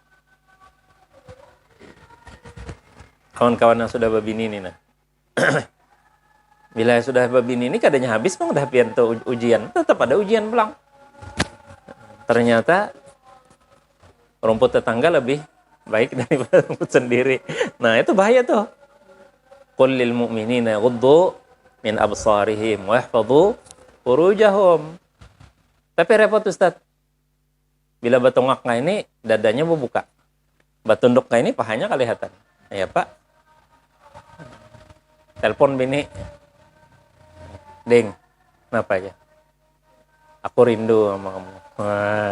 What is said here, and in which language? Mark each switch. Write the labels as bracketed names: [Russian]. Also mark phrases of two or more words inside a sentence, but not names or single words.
[Banjar] Kawan-kawan yang sudah babini ini nah. Bila sudah babini ini kadanya habis bang dah pian tuh ujian, tetap ada ujian pulang. [Indonesian] Ternyata rumput tetangga lebih baik daripada rumput sendiri. [Banjar] Nah, itu bahaya tuh. [Arabic] قل للمؤمنين يغضوا من أبصارهم ويحفظوا فروجهم. [Banjar] Tapi repot Ustaz. Bila batungak ini dadanya buka. Batunduk ini pahanya kelihatan. Ya, Pak. Telepon bini. Ding, kenapa aja? [Indonesian] Aku rindu sama kamu. Wah.